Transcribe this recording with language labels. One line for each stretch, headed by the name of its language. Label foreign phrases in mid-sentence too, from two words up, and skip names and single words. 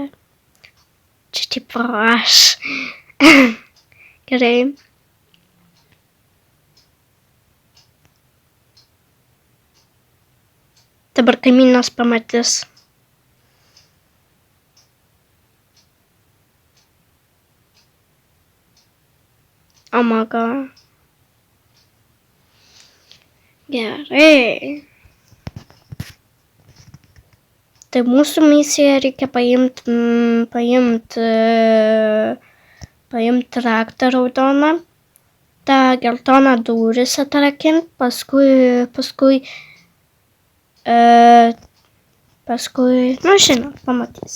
Lithuanian: Čia tipo aš. Gerai. Dabar kaimynas pamatys.
English: Oh my god.
Lithuanian: Gerai. Tai mūsų misija reikia paimti raktą raudoną, tą geltoną duris atrakinti, paskui, nu žinot, pamatys.